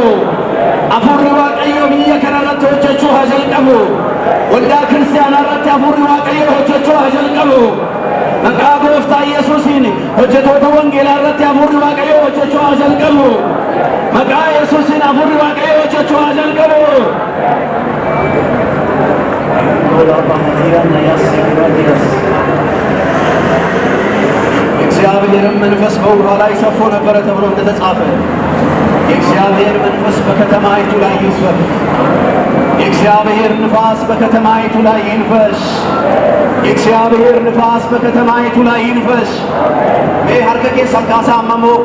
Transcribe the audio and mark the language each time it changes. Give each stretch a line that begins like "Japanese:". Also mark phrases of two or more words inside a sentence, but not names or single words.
Oromo: Hafuurri Waaqayyoo biyya kanarratti hojjechuu haa jalqabu. Waldaa kiristaanaa irratti hafuurri Waaqayyoo hojjechuu haa jalqabu. Maqaa gooftaa Yesuusiin hojjetoota wangeelaa irratti hafuurri Waaqayyoo hojjechuu haa jalqabu. Maqaa Yesuusiin hafuurri Waaqayyoo hojjechuu haa jalqabu.
Amharic: የእግዚአብሔርን መንፈስ በውኃ ላይ ሰፎ ነበረ ተብሎ እንደተጻፈ የእግዚአብሔር መንፈስ በከተማይቱ ላይ ይስፈፍ። የእግዚአብሔር ንፋስ በከተማይቱ ላይ ይንፈስ። የእግዚአብሔር ንፋስ በከተማይቱ ላይ ይንፈስ። ሀርከ ኬሰን ካሳ አመሞ